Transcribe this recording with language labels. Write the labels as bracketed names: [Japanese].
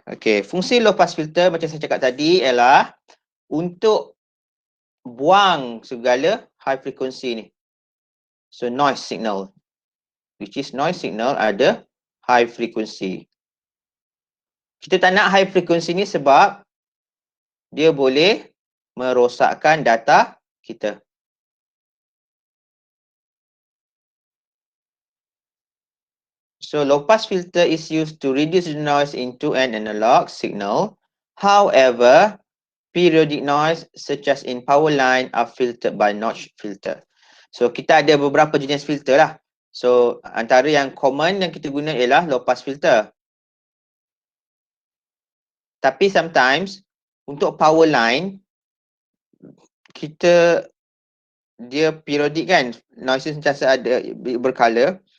[Malay] Okay, fungsi low pass filter macam saya cakap tadi ialah untuk buang segala high frequency ni. [English] So noise signal, which is noise signal ada high frequency. [Malay] Kita tak nak high frequency ni sebab dia boleh merosakkan data kita. [English] So low pass filter is used to reduce the noise into an analog signal. However, periodic noise such as in power line are filtered by notch filter. [Malay] So kita ada beberapa jenis filter lah. So antara yang common yang kita guna ialah low pass filter. Tapi sometimes untuk power line dia periodic kan, noise sentiasa ada berkala.